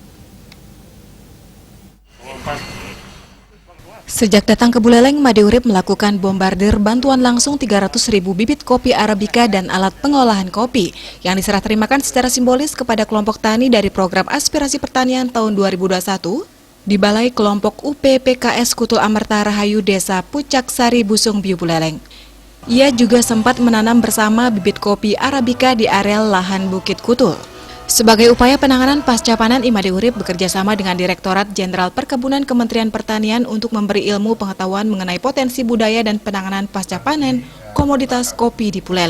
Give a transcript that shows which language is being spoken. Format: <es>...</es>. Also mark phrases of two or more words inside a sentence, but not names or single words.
<id>Sejak datang ke Buleleng, Imade Urip melakukan bombardir bantuan langsung 300.000 bibit kopi Arabica dan alat pengolahan kopi yang diserah terimakan secara simbolis kepada kelompok tani dari program aspirasi pertanian tahun 2021 di Balai Kelompok UPPKS Kutul Amerta Rahayu Desa Pucak Sari Busung Biu Buleleng. Ia juga sempat menanam bersama bibit kopi Arabica di areal lahan Bukit Kutul. Sebagai upaya penanganan pasca panen, Imade Urip bekerjasama dengan Direktorat Jenderal Perkebunan Kementerian Pertanian untuk memberi ilmu pengetahuan mengenai potensi budaya dan penanganan pasca panen komoditas kopi di Buleleng.</id>